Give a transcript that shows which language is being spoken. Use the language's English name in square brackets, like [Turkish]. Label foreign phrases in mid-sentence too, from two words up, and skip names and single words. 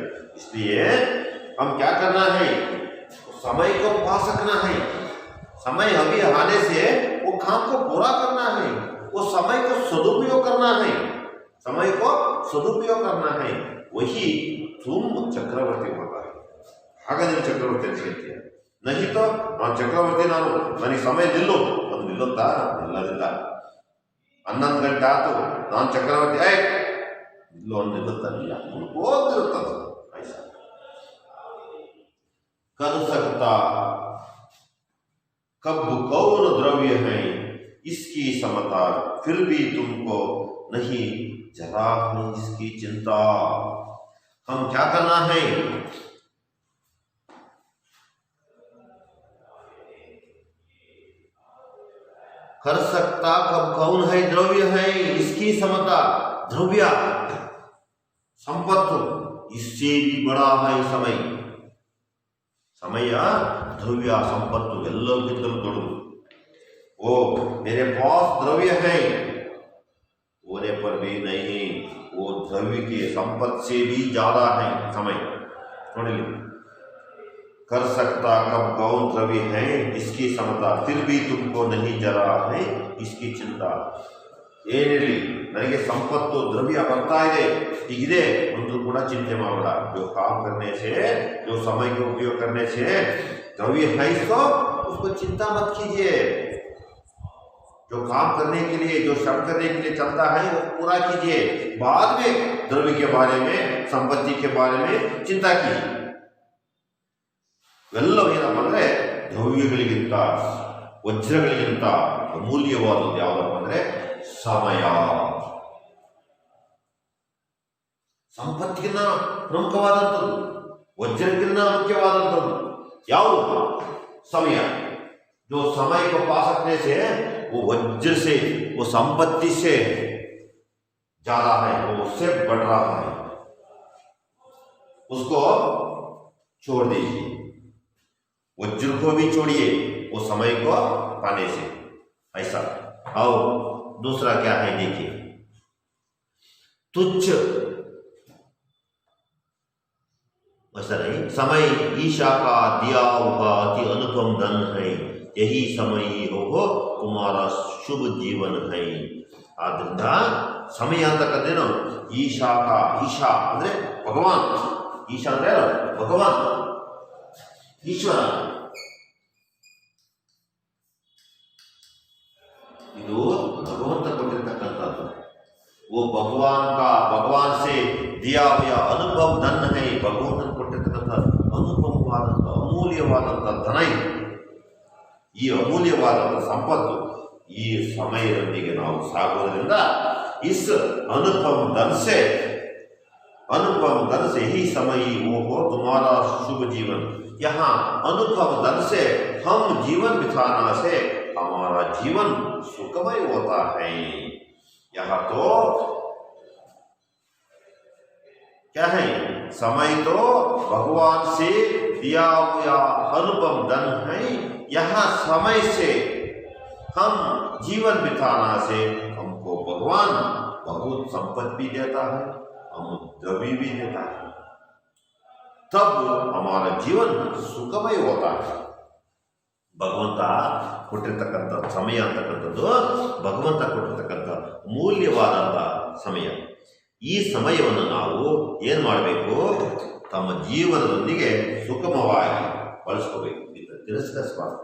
[Hindi] इसलिए हम क्या करना है, समय को पा सकना है, समय अभी आने से वो काम को पूरा करना है, वो समय को सदुपयोग करना है, समय को सदुपयोग करना है, वही तुम चक्रवर्ती होगा। [Kannada] ಹಾಗಾದ್ರೆ ಚಕ್ರವರ್ತಿ ಹೇಳ್ತೀಯ, [Hindi] नहीं तो [Kannada] ನಾನು ಚಕ್ರವರ್ತಿ, ನಾನು ನನಗೆ ಸಮಯ ನಿಲ್ಲುತ್ತಾ? ನಿಲ್ಲೋದಿಲ್ಲ. 11 ಗಂಟೆ ಆಯ್ತು, ನಾನು ಚಕ್ರವರ್ತಿ, ನಿಲ್ಲುತ್ತಲ್ಲ, ಹೋಗಿರುತ್ತದೆ. [Hindi] कर सकता कब कौन द्रव्य है इसकी समता, फिर भी तुमको नहीं जरा है इसकी चिंता। हम क्या करना है, कर सकता कब कौन है द्रव्य है इसकी समता, द्रव्य संपत्ति इससे भी बड़ा है समय, समय द्रव्य संपत्ति [Kannada] ಎಲ್ಲಕ್ಕಿಂತಲೂ ದೊಡ್ಡದು। [Hindi] वो मेरे पास द्रव्य है होने पर भी नहीं, वो द्रव्य की संपत्ति से भी ज्यादा है समय। ನೋಡಿಲಿ, कर सकता कब कौन द्रव्य है इसकी समता, फिर भी तुमको नहीं जरा है इसकी चिंता। [Kannada] ಏನಿರಲಿ, ನನಗೆ ಸಂಪತ್ತು ದ್ರವ್ಯ ಬರ್ತಾ ಇದೆ ಒಂದು ಕೂಡ ಚಿಂತೆ ಮಾಡಬೇಡ। [Hindi] जो काम करने से, जो समय के उपयोग करने से द्रव्य है तो उसको चिंता मत कीजिए। जो काम करने के लिए, जो श्रम करने के लिए चलता है वो पूरा कीजिए, बाद में द्रव्य के बारे में, संपत्ति के बारे में चिंता कीजिए। [Kannada] ಎಲ್ಲವೂ ಏನಪ್ಪ ಅಂದರೆ ದ್ರವ್ಯಗಳಿಗಿಂತ, ವಜ್ರಗಳಿಗಿಂತ ಅಮೂಲ್ಯವಾದದ್ದು ಯಾವುದಪ್ಪ ಅಂದರೆ ಸಮಯ। ಸಂಪತ್ತಿಗಿನ್ನ ಪ್ರಮುಖವಾದಂಥದ್ದು, ವಜ್ರಕ್ಕಿನ್ನ ಮುಖ್ಯವಾದಂಥದ್ದು ಯಾವುದು? [Hindi] समय। जो समय को पा सकने से, वो वज्र से, वो संपत्ति से ज्यादा है, वो उससे बढ़ रहा है, उसको छोड़ दीजिए। वज्र को भी छोड़िए वो समय को पाने से, ऐसा। और दूसरा क्या है देखिए, तुच्छ, ऐसा नहीं, समय ईशा का दिया हुआ अति अनुपम धन है, यही समय हो तुम्हारा शुभ जीवन है। [Kannada] आद्ರಿಂದ ಸಮಯ ಅಂತಕ್ಕಂಥೇನು, ಈಶಾ ಅಂದ್ರೆ ಭಗವಾನ್, ಈಶಾ ಅಂದ್ರೆ ಭಗವಾನ್, ईश्वर, ಇದು ಭಗವಂತ ಕೊಟ್ಟಿರತಕ್ಕಂಥದ್ದು। [Hindi] वो भगवान से दिया हुआ अनुभव धन है, [Kannada] ಭಗವಂತನ ಕೊಟ್ಟಿರತಕ್ಕಂಥ ಅನುಪಮವಾದಂಥ ಅಮೂಲ್ಯವಾದಂಥ ಧನ ಇದು। ಈ ಅಮೂಲ್ಯವಾದಂಥ ಸಂಪತ್ತು ಈ ಸಮಯದೊಂದಿಗೆ ನಾವು ಸಾಗೋದ್ರಿಂದ [Hindi] इस अनुपम धन से ही समय वो हो तुम्हारा शुभ जीवन। यहाँ अनुपम धन से हम जीवन बिताना से हमारा जीवन सुखमय होता है। यहाँ तो क्या है, समय तो भगवान से दिया हुआ अनुपम धन है। यहाँ समय से हम जीवन बिताना से हमको भगवान बहुत संपत्ति भी देता है, हम द्रव्य भी देता है, तब हमारा जीवन सुखमय होता है। [Kannada] ಭಗವಂತ ಕೊಟ್ಟಿರ್ತಕ್ಕಂಥ ಸಮಯ ಅಂತಕ್ಕಂಥದ್ದು, ಭಗವಂತ ಕೊಟ್ಟಿರ್ತಕ್ಕಂಥ ಮೂಲ್ಯವಾದಂಥ ಸಮಯ। ಈ ಸಮಯವನ್ನು ನಾವು ಏನು ಮಾಡಬೇಕು, ತಮ್ಮ ಜೀವನದೊಂದಿಗೆ ಸುಗಮವಾಗಿ ಬಳಸ್ಕೋಬೇಕು, ತಿರಸ್ಕರಿಸಬಾರ್ದು।